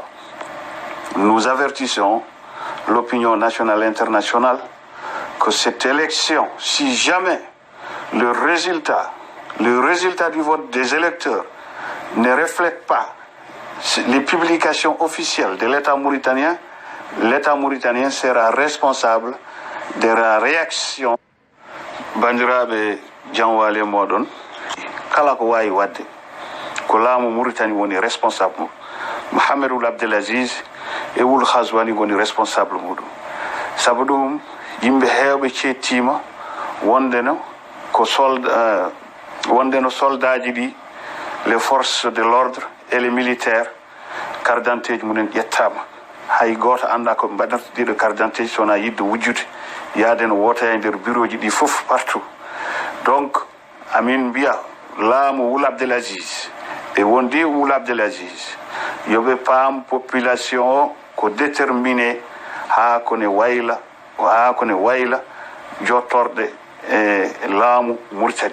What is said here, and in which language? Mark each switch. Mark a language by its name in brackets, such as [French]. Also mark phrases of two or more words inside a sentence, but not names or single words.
[French] Nous avertissons l'opinion nationale et internationale que cette élection, si jamais le résultat du vote des électeurs ne reflète pas les publications officielles de l'État mauritanien sera responsable de la réaction. [Fula] Bandiraɓe janwale moɗon kala ko wawi wadde ko laamu Mauritanie woni responsable Mohamed Ould Abdelaziz e Ould Ghazouani woni responsable muɗum. Sabu ɗum yimɓe heewɓe cettima wondeno soldaji ɗi, [French] les forces de l'ordre et les militaires, carte d'identité [Fula] mumen ƴettama. Hay goto anda ko mbaɗata ɗiɗo [French] carte d'identité [Fula] sona yidde wujjude yaade no wota e nder bureau ji ɗi fof partout. Donc amin mbiya laamu Ould Abdelaziz e wondi Ould Abdelaziz yoɓe paam population o ko déterminé haa kone wayla jottorde e laamu Mauritanie.